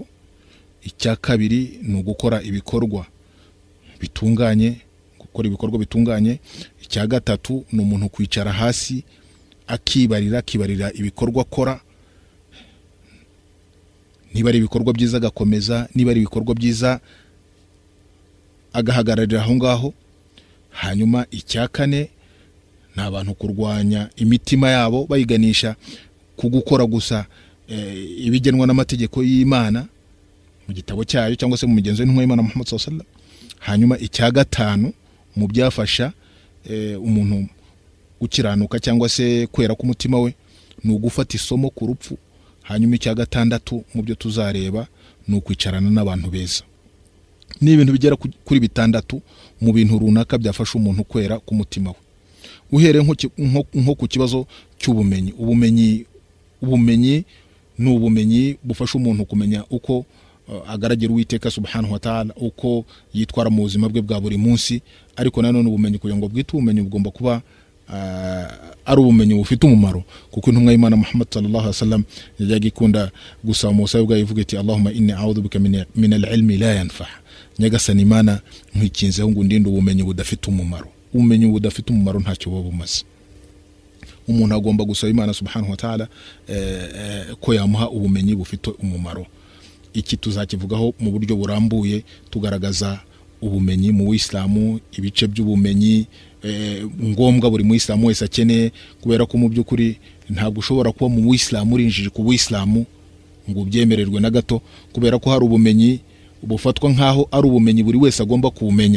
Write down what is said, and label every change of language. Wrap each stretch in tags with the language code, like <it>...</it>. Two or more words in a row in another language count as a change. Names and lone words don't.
<rw>Icya kabiri ni ugukora ibikorwa bitunganye, Icya gatatu ni umuntu kwicara hasi akibarira ibikorwa akora, niba ari ibikorwa byiza agakomeza, niba ari ibikorwa byiza agahagararira aho ngaho. Hanyuma icya kane ni abantu kurwanya imitima yabo bayiganisha ku gukora gusa ibigenwa n'amategeko y'Imana mu gitabo cyayo, cyangwa se mu migenzo y'intumwa y'Imana Muhammad</rw> <ar>صلى الله عليه وسلم.</ar> <rw>Hanyuma icya gatanu mu byafasha umuntu ukiranuka cyangwa se kwera k'umutima we ni ugufata isomo ku rupfu. Hanyuma icya gatandatu mu byo tuzareba ni ukwicarana n'abantu beza. Ni ibintu bigera kuri bitandatu mu bintu runaka byafasha umuntu kwera k'umutima we. Uhere nko ku kibazo cy'ubumenyi. Ubumenyi ni ubumenyi bufasha umuntu kumenya uko agaragira Uwiteka</rw> <ar>سبحانه وتعالى,</ar> <rw>uko yitwara mu buzima bwe bwa buri munsi. Ariko nanone ubumenyi kugira ngo bwite ubumenyi bugomba kuba ari ubumenyi bufite umumaro, kuko intumwa y'Imana Muhammad</rw> <ar>صلى الله عليه وسلم</ar> <rw>yajyaga ikunda gusaba mu busabe bwayo ivuga iti</rw> <ar>اللهم إني أعوذ بك من العلم لا ينفع'.</ar> <rw>Nyagasani Imana nkwikinzeho ngo ndinde ubumenyi budafite umumaro. Ubumenyi budafite umumaro ntacyo buba bumaze. Umuntu agomba gusaba Imana</rw> <ar>سبحانه وتعالى</ar> <rw>ko yamuha ubumenyi bufite umumaro. Iki tuzakivugaho mu buryo burambuye tugaragaza ubumenyi mu Islamu, ibice by'ubumenyi ngombwa buri mu Islamu wese akeneye, kubera ko mu by'ukuri ntabwo ushobora kuba mu Islamu urinjije ku Islamu ngo ubyemererwe na gato, kubera ko hari ubumenyi bufatwa nkaho ari ubumenyi buri wese agomba kumenya.</rw>